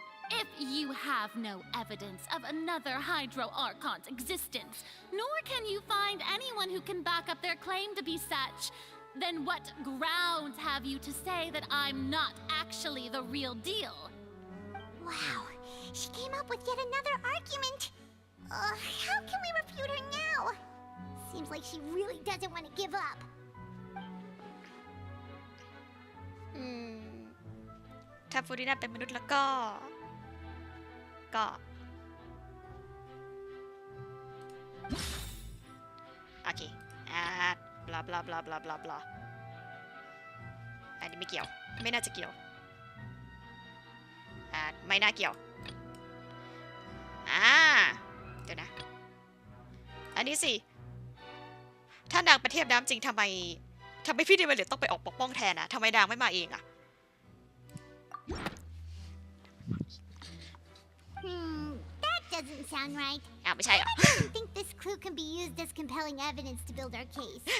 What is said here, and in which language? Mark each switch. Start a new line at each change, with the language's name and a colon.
English: If you have no evidence of another Hydro Archon's existence, nor can you find anyone who can back up their claim to be such, then what grounds have you to say that I'm not actually the real deal? Wow, she came up with yet another argument. How can we refute her now? Seems like she really doesn't want to give up.
Thai: ถ้าฟูริน่าเป็นมนุษย์แล้วก็ โอเคบลาบลาบลาบลาบลาบลาอันนี้ไม่เกี่ยว ไม่น่าจะเกี่ยวไม่น่าเกี่ยวเดี๋ยวนะอันนี้สิถ้านางเป็นเทพน้ำจริงทำไมพี่เดวิลต้องไปออกปกป้องแทนอะทำไมนางไม่มาเองอะ
English: That doesn't sound right.
Thai: ไม่ใช่เหรอ
English: I don't think this clue can be used as compelling evidence to build our case.